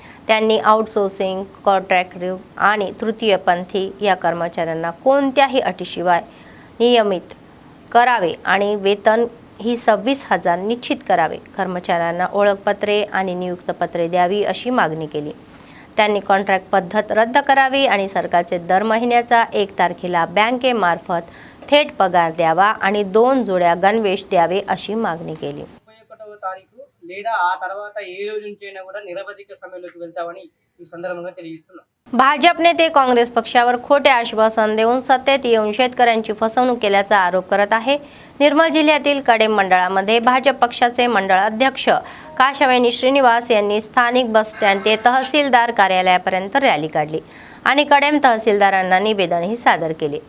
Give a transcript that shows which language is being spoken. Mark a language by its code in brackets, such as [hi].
[mr] त्यांनी आउटसोर्सिंग, कॉन्ट्रॅक्टिव्ह आणि तृतीयपंथी या कर्मचाऱ्यांना कोणत्याही अटीशिवाय नियमित करावे आणि वेतन ही 26,000 निश्चित करावे. कर्मचाऱ्यांना ओळखपत्रे आणि नियुक्तपत्रे द्यावी अशी मागणी केली. त्यांनी कॉन्ट्रॅक्ट पद्धत रद्द करावी आणि सरकारचे दर महिन्याचा 1 तारखेला बँकेमार्फत थेट पगार द्यावा आणि 2 जोड्या गणवेश द्यावे अशी मागणी केली. [te] 31వ తారీఖు లేదా ఆ తర్వాత ఏ రోజు నుంచైనా కూడా నిరవధిక సమయంలోకి వెళ్తామని ఈ సందర్భంగా తెలియజేస్తున్నాం. [mr] भाजप नेते काँग्रेस पक्षावर खोटे आश्वासन देऊन सत्तेत येऊन शेतकऱ्यांची फसवणूक केल्याचा आरोप करत आहे. निर्मल जिल्ह्यातील कडेम मंडळामध्ये भाजप पक्षाचे मंडळ अध्यक्ष काशावेणी श्रीनिवास यांनी स्थानिक बस स्टँड ते तहसीलदार कार्यालयापर्यंत रॅली काढली आणि कडेम तहसीलदारांना निवेदनही सादर केले.